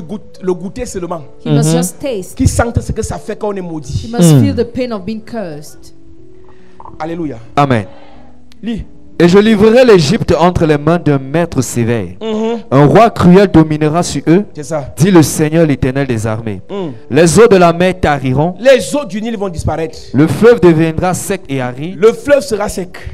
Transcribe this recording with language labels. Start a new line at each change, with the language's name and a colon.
French: lui goûte, le goûter seulement.
English: he must just taste.
French: Qu'il sente ce que ça fait quand on est
English: He
French: maudit.
English: must feel the pain of being cursed. Alléluia. Amen.
French: Lis. Et je livrerai l'Égypte entre les mains d'un maître sévère. Un roi cruel dominera sur eux, C'est ça. dit le Seigneur l'Éternel des armées. Mm. Les eaux de la mer tariront, Les eaux du Nil vont disparaître. le fleuve deviendra sec et aride, Le fleuve sera sec.